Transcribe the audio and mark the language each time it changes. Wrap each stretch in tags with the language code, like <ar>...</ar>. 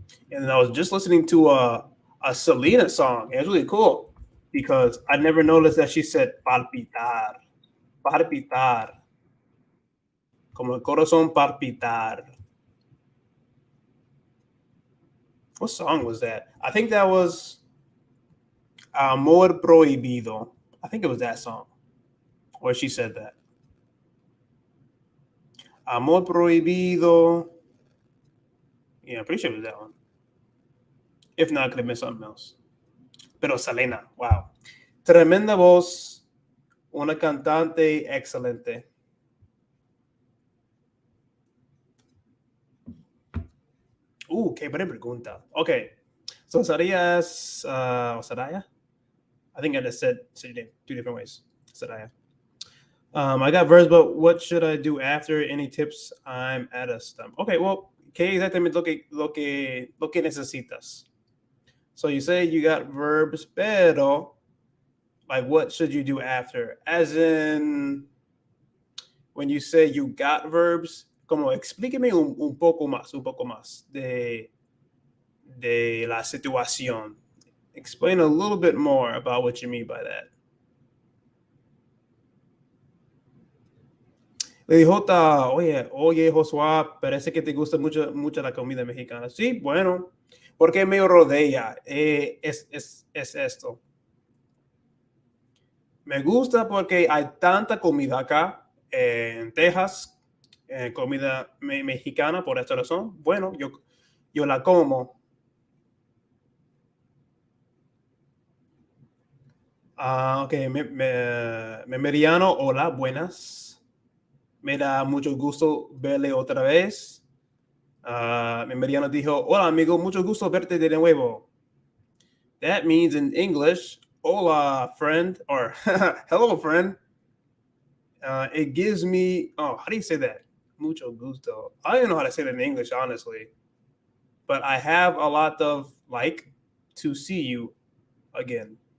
<en>And I was just listening to a Selena song. It was really cool because I never noticed that she said palpitar. Palpitar.</en> <es>Como el corazón palpitar.</es> <en>What song was that? I think that was Amor Prohibido. I think it was that song where she said that. Amor Prohibido. Yeah, I'm pretty sure it was that one. If not, I could have been something else.</en> <es>Pero Selena, wow. Tremenda voz, una cantante excelente. Qué buena pregunta.</es> <en>Okay, so</en> <es>Saraya, Saraya?</es> <en>I think I just said your name 2 different ways. Saraya. I got verbs, but what should I do after? Any tips? I'm at a stump. Okay, well,</en> <es>¿qué exactamente lo que necesitas?</es> <en>So you say you got verbs, pero like what should you do after? As in, when you say you got verbs,</en> <es>como explíqueme un poco más de la situación.</es> <en>Explain a little bit more about what you mean by that.</en> <es>Le dijo, oye, Josué, parece que te gusta mucho la comida mexicana. Sí, bueno, porque me rodea. Es esto. Me gusta porque hay tanta comida acá en Texas, comida mexicana, por esta razón. Bueno, yo la como. Ok, Meriano, hola, buenas. Me da mucho gusto verle otra vez. Meriano dijo, hola amigo, mucho gusto verte de nuevo.</es> <en>That means in English, hola friend, or hello friend. It gives me, oh, how do you say that?</en> <es>Mucho gusto.</es> <en>I don't even know how to say that in English, honestly. But I have a lot of like to see you again.</en>